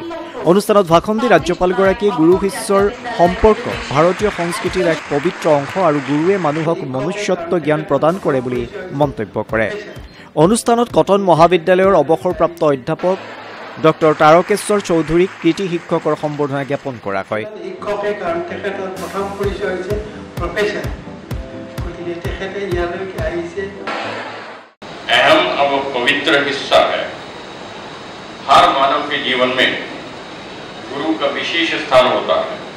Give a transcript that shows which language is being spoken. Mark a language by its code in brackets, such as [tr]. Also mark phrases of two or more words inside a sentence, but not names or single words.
[as] অনুষ্ঠানত ভাষণ দি ৰাজ্যপালগৰাকীয়ে গুৰু শিষ্যৰ সম্পৰ্ক ভাৰতীয় সংস্কৃতিৰ এক পবিত্ৰ অংশ আৰু গুৰুৱে মানুহক মনুষ্যত্ব জ্ঞান প্ৰদান কৰে বুলি মন্তব্য কৰে। অনুষ্ঠানত কটন মহাবিদ্যালয়ৰ অৱসৰপ্ৰাপ্ত অধ্যাপক ডক্টৰ তাৰকেশ্বৰ চৌধুৰীক কৃতি শিক্ষকৰ সম্বৰ্ধনা জ্ঞাপন কৰা হয়। [hi] अहम और पवित्र हिस्सा है। हर मानव के जीवन में गुरु का विशेष स्थान होता है।